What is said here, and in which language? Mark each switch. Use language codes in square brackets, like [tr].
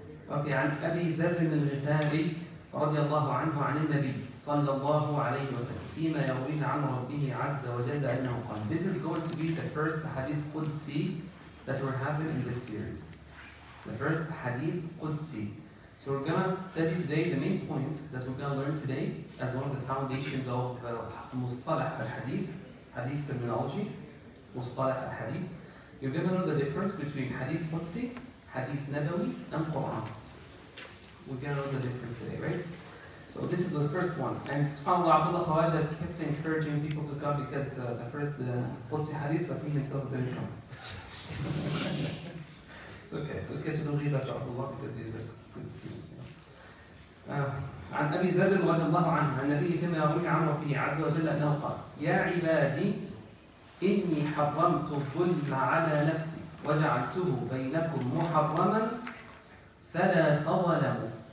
[ar] Okay, عن أبي ذر الغفاري رضي الله عنه عن النبي صلى الله عليه وسلم فيما يرويه عن ربه عز وجل أنه قال. [en] This is going to be the first hadith Qudsi that we're having in this series. The first hadith Qudsi. So we're going to study today the main point that we're going to learn today as one of the foundations of Mustalah al-Hadith, Hadith terminology, Mustalah al-Hadith. You're going to know the difference between Hadith Qudsi, Hadith Nabawi, and Quran. We're going to know the difference today, right? So this is the first one. And SubhanAllah, Abdullah Khawaja kept encouraging people to come because it's the first Qudsi Hadith, but he himself didn't come. It's okay to don't read that to Abdullah because he's a good student. [ar] عن أبي ذر رضي الله عنه عن النبي كما يروي عن ربه عز وجل أنه قال يا عبادي إني حرمت الظلم على نفسي وجعلته بينكم محرما فلا تظلموا